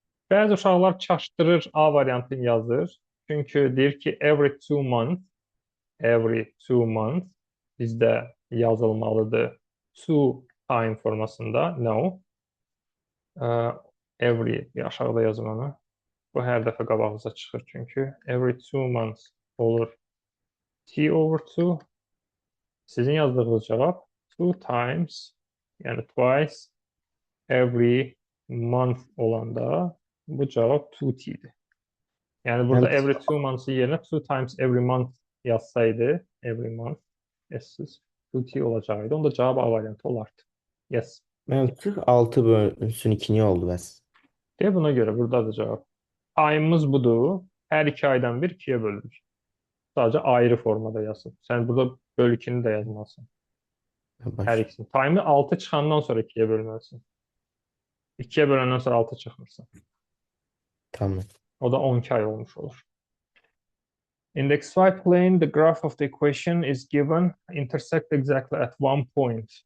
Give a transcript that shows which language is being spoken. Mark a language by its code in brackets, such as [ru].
[az] Bəzi uşaqlar çaşdırır, A variantını yazır. Çünki deyir ki, [en] every 2 months [az] bizdə yazılmalıdır. To time formasında. [en] No. [az] Every aşağıda yazım onu. Bu hər dəfə qabağınıza çıxır çünki. [en] Every 2 months [az] olur. T over 2. Sizin yazdığınız cavab [en] 2 times, yəni twice every month [az] olanda bu cavab 2T'dir. Yəni burada Evet. [en] every 2 months [az] yerinə [en] 2 times every month [az] yazsaydı, [en] every month [az] S'siz 2T olacaqdı. Onda cavab A variantı olardı. [en] Yes. [az] Məntiq 6 bölünsün 2 niyə oldu bəs? Deyə buna görə buradadır cavab. Time'ımız budur. Hər 2 aydan bir 2-yə bölürük. Sadəcə ayrı formada yazın. Sən burada böl 2-ni də yazmalısın. Hər Baş. ikisini. Time'ı 6 çıxandan sonra 2-yə bölməlisin. 2-yə böləndən sonra 6 çıxmırsan. Tamam. O da 12 ay olmuş olur. [en] In the xy plane, the graph of the equation is given intersect exactly at one point.